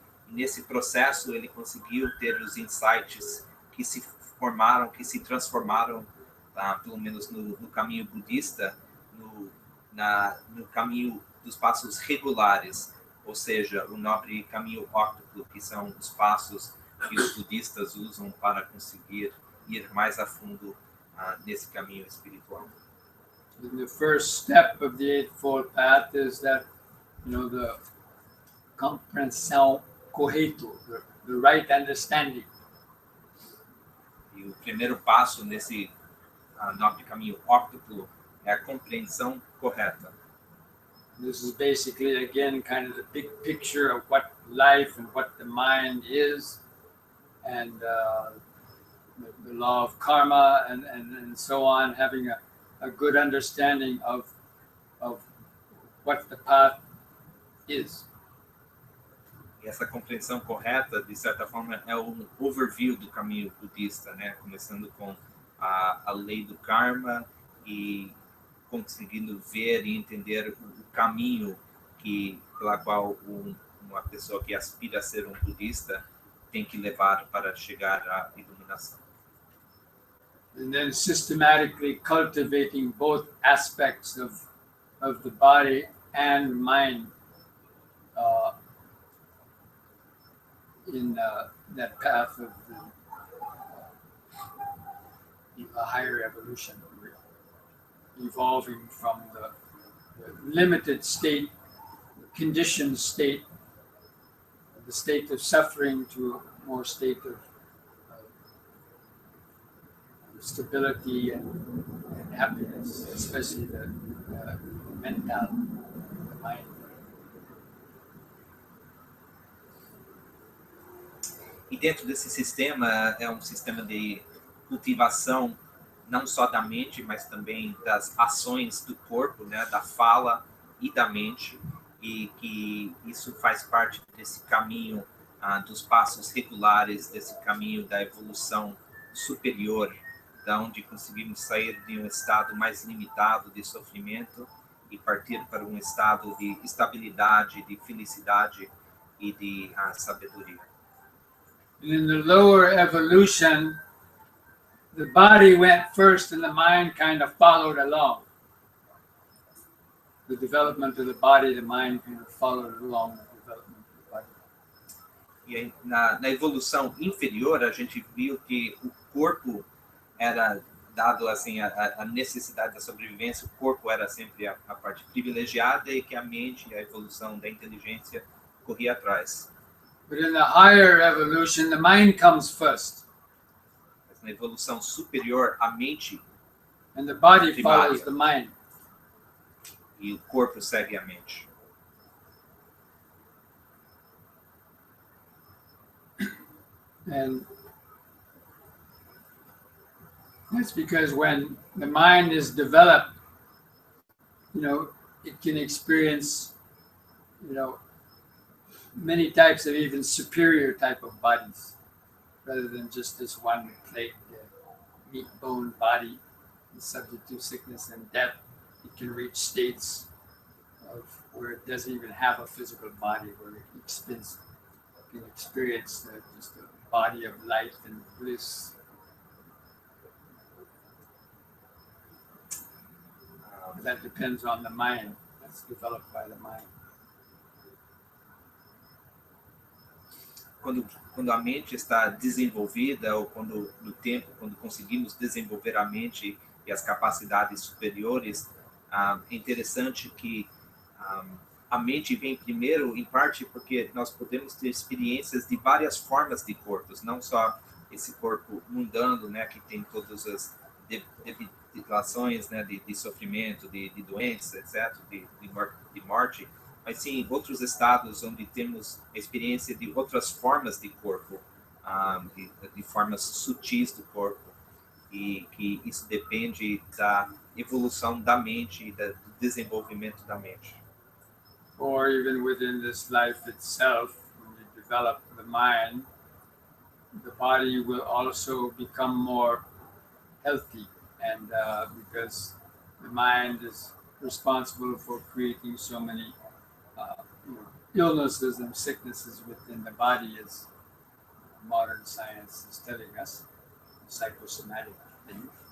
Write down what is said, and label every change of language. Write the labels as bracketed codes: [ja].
[pt] E nesse processo, ele conseguiu ter os insights que se formaram, que se transformaram, pelo menos no caminho budista, no caminho dos passos regulares, ou seja, o nobre caminho óctuplo, que são os passos que os budistas usam para conseguir ir mais a fundo nesse caminho espiritual. [en] The first step of the Eightfold Path is that, the [pt] compreensão correta, [en] the right understanding. [pt] E o primeiro passo nesse nobre caminho óctuplo é a compreensão correta. [en] This is basically, again, kind of the big picture of what life and what the mind is, and the law of karma, and so on, having a good understanding of what the path is. [pt] E essa compreensão correta, de certa forma, é um overview do caminho budista, né? Começando com a lei do karma e conseguindo ver e entender o caminho pela qual uma pessoa que aspira a ser um budista tem que levar para chegar à iluminação. [en] And then systematically cultivating both aspects of the body and mind in that path of a higher evolution, evolving from the limited state, the conditioned state, the state of suffering, to a more state of stability and happiness, especially the mental, the mind. [pt] E dentro desse sistema, é um sistema de cultivação não só da mente, mas também das ações do corpo, né, da fala e da mente, e que isso faz parte desse caminho dos passos regulares, desse caminho da evolução superior, da onde conseguimos sair de um estado mais limitado de sofrimento e partir para um estado de estabilidade, de felicidade e de sabedoria. [en] In the lower evolution, the body went first and the mind kind of followed along. The development of the body, the mind kind of followed along the development of the body. [pt] E aí, na evolução inferior, a gente viu que o corpo era dado assim a necessidade da sobrevivência, o corpo era sempre a parte privilegiada e que a mente, a evolução da inteligência corria atrás. [en] But in the higher evolution, the mind comes first. [pt] Mas na evolução superior, a mente [en] and the body [pt] primária, [en] follows the mind. [pt] E o corpo segue a mente. [en] And that's because when the mind is developed, it can experience, many types of even superior type of bodies, rather than just this one plate, meat bone body, subject to sickness and death. It can reach states of where it doesn't even have a physical body, where it can experience just a body of light and bliss. That depends on the mind. That's developed by the mind. [pt] Quando a mente está desenvolvida, ou quando no tempo, quando conseguimos desenvolver a mente e as capacidades superiores, é interessante que a mente vem primeiro, em parte, porque nós podemos ter experiências de várias formas de corpos, não só esse corpo mundano, né, que tem todas as debilitações, né, de sofrimento, de doenças, etc., de morte, mas sim outros estados onde temos a experiência de outras formas de corpo, de formas sutis do corpo, e que isso depende da evolução da mente e do desenvolvimento da mente. [en] Or even within this life itself, when you develop the mind, the body will also become more healthy, and because the mind is responsible for creating so many illnesses and sicknesses within the body, as modern science is telling us, psychosomatic things.